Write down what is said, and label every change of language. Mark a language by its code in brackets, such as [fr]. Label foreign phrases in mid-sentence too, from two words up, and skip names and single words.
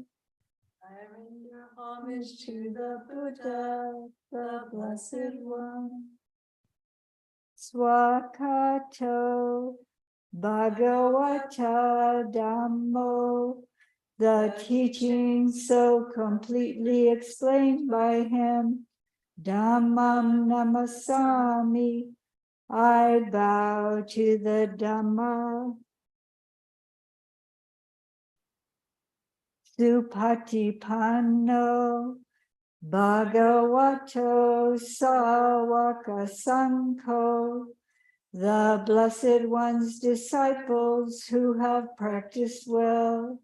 [en] I render homage to the Buddha, the blessed one. [pi] Swakato Bhagavata Dhammo, [en] the teaching so completely explained by him. [pi] Dhammam namasami, [en] I bow to the Dhamma. [pi] Supatipanno Bhagavato Sawaka Sangho, [en] the Blessed One's disciples who have practiced well.